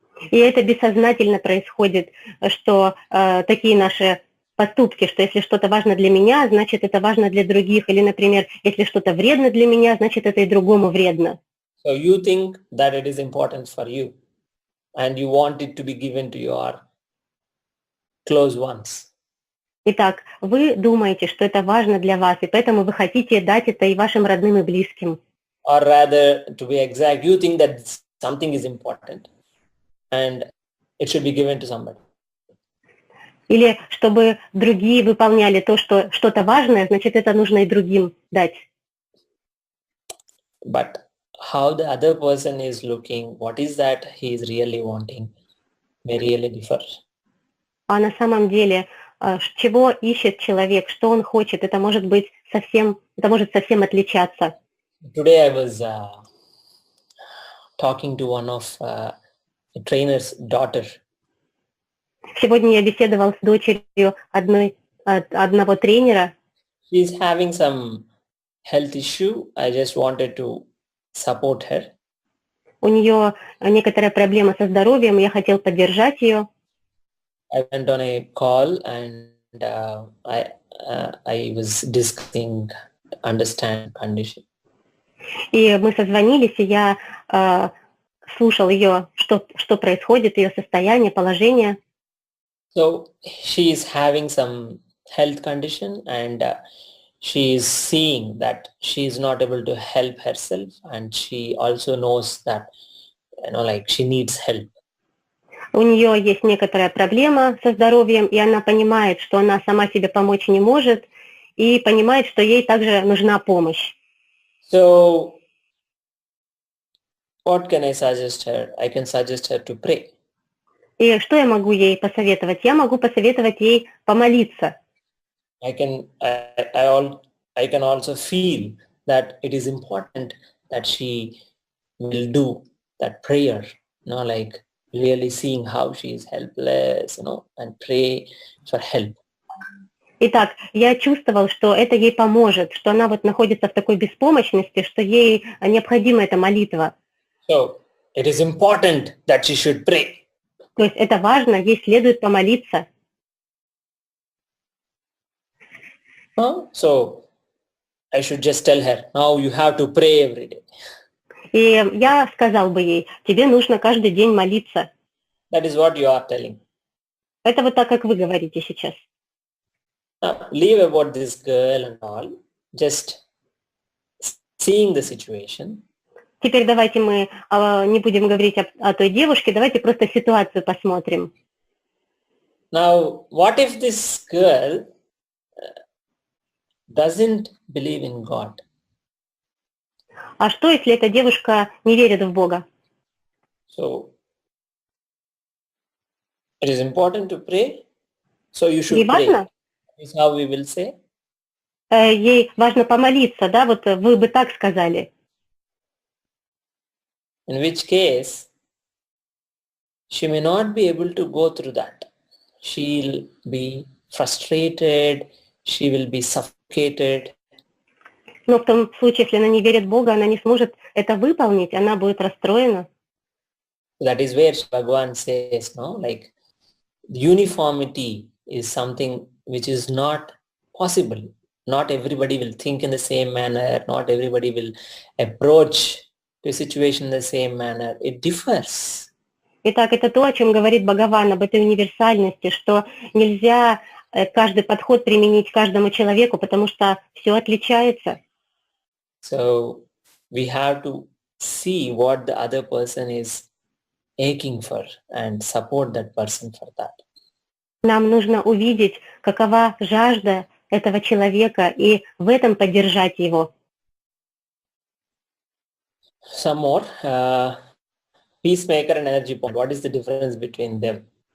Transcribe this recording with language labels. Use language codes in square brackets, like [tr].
[ru] И это бессознательно происходит, что такие наши поступки, что если что-то важно для меня, значит это важно для других. Или, например, если что-то вредно для меня, значит это и другому вредно. [en] So you think that it is important for you and you want it to be given to your close ones. [ru] Итак, вы думаете, что это важно для вас, и поэтому вы хотите дать это и вашим родным и близким. [en] Or rather, to be exact, you think that something is important and it should be given to somebody. [ru] Или чтобы другие выполняли то, что что-то важное, значит, это нужно и другим дать. [en] But how the other person is looking, what is that he is really wanting, may really differ. [ru] А на самом деле, чего ищет человек, что он хочет, это может совсем отличаться. [en] Today I was talking to one of a trainer's daughter. [ru] Сегодня я беседовал с дочерью одного тренера. [en] She's having some health issue. I just wanted to support her. [ru] У нее некоторая проблема со здоровьем, я хотел поддержать ее. [en] I went on a call and I was discussing understand condition. [ru] И мы созвонились, и я слушал ее, что происходит, ее состояние, положение. [en] So she is having some health condition and she is seeing that she is not able to help herself, and she also knows that she needs help. [ru] У нее есть некоторая проблема со здоровьем, и она понимает, что она сама себе помочь не может, и понимает, что ей также нужна помощь. [en] So what can I suggest her? I can suggest her to pray. [ru] И что я могу ей посоветовать? Я могу посоветовать ей помолиться. [en] I can also feel that it is important that she will do that prayer, really seeing how she is helpless, and pray for help. [ru] Итак, я чувствовал, что это ей поможет, что она находится в такой беспомощности, что ей необходима эта молитва. [en] So it is important that she should pray. [ru] То есть это важно, ей следует помолиться. [en] So I should just tell her, now you have to pray every day. [ru] И я сказал бы ей, тебе нужно каждый день молиться. [en] That is what you are telling. [ru] Это так, как вы говорите сейчас. [en] Now, leave about this girl and all, just seeing the situation. [ru] Теперь давайте мы не будем говорить о той девушке, давайте просто ситуацию посмотрим. [en] Now, what if this girl doesn't believe in God? [ru] А что, если эта девушка не верит в Бога? [en] So, it is important to pray. So you should [ru] Ей [en] pray. [ru] важно? [en] Is how we will say. [ru] Ей важно помолиться, да? Вы бы так сказали. [en] In which case, she may not be able to go through that. She'll be frustrated. She will be suffocated. [ru] Но в том случае, если она не верит в Бога, она не сможет это выполнить, она будет расстроена. [en] That is where Bhagavan says, uniformity is something which is not possible. Not everybody will think in the same manner. Not everybody will approach the situation in the same manner. It differs. [ru] Итак, это то, о чем говорит Бхагаван, об этой универсальности, что нельзя каждый подход применить каждому человеку, потому что все отличается. [en] So we have to see what the other person is aching for and support that person for that. [ru] Нам нужно увидеть, какова жажда этого человека, и в этом поддержать его. [en] Some more. Peacemaker and energy point. What is the difference between them?